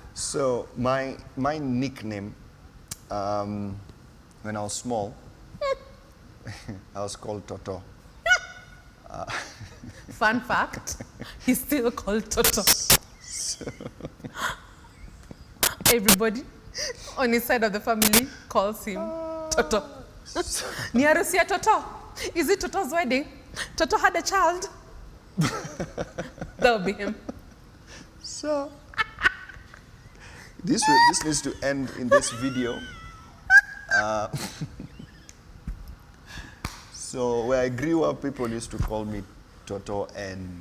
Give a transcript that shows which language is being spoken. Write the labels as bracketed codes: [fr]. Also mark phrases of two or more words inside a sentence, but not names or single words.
[en] So my nickname, when I was small, I was called Toto. Fun fact, he's still called Toto. Everybody on his side of the family calls him Toto. [sw] Ni harusi ya Toto. [en] Is it Toto's wedding? Toto had a child. That would be him. So this needs to end in this video. So where I grew up, people used to call me Toto, and